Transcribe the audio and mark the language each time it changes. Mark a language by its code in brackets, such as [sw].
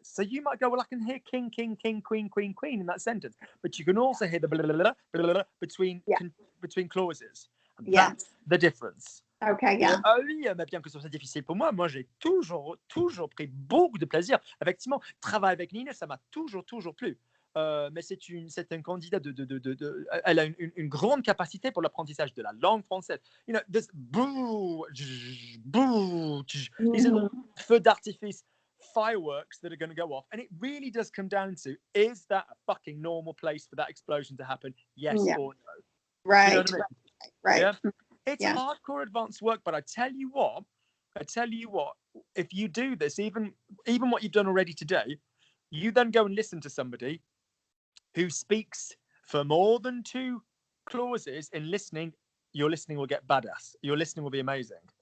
[en] So you might go, well, I can hear king, king, king, queen, queen, queen in that sentence, but you can also hear the blah, blah, blah, blah, blah, between clauses. And that's the difference. Okay, yeah. [fr] Ah oui, mais bien que ce soit difficile pour moi, j'ai toujours pris beaucoup de plaisir. Effectivement, travailler avec Nina, ça m'a toujours plu. Mais c'est un candidat elle a une grande capacité pour l'apprentissage de la langue française. [en] This these are [fr] feux d'artifice, [en] fireworks that are going to go off, and it really does come down to, is that a fucking normal place for that explosion to happen? Yes or no? Right. You know what I mean? Right. Yeah? It's hardcore advanced work, but I tell you what, if you do this, even what you've done already today, you then go and listen to somebody who speaks for more than 2 clauses in listening, your listening will get badass. Your listening will be amazing.